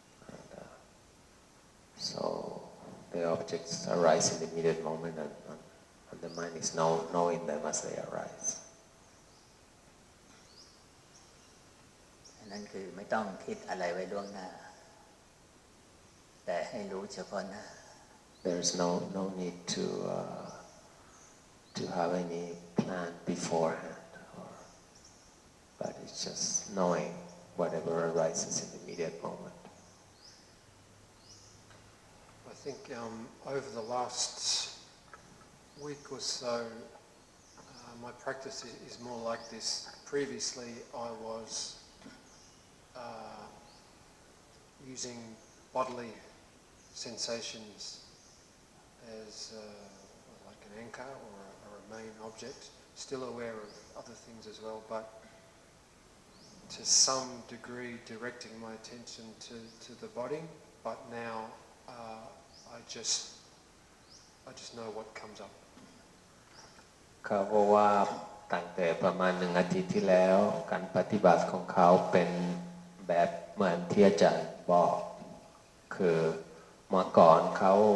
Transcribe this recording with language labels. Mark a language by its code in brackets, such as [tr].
[en] And, so the objects arise in the immediate moment and the mind is knowing them as they arise. [th] นั่นคือไม่ต้องคิดอะไรไว้ล่วงหน้าแต่ให้รู้เฉพาะหน้า [en] there's no need to have any plan beforehand, but it's just knowing whatever arises in the immediate moment. I think over the last week or so, my practice is more like this. Previously, I was using bodily sensations as like an anchor or a main object, still aware of other things as well, but to some degree directing my attention to the body. But now I just know what comes up. [th] เขาบอกว่าตั้งแต่ประมาณ1 อาทิตย์ที่แล้วการปฏิบัติของเขาเป็นแบบเหมือนที่อาจารย์บอกคือเมื่อก่อนเขา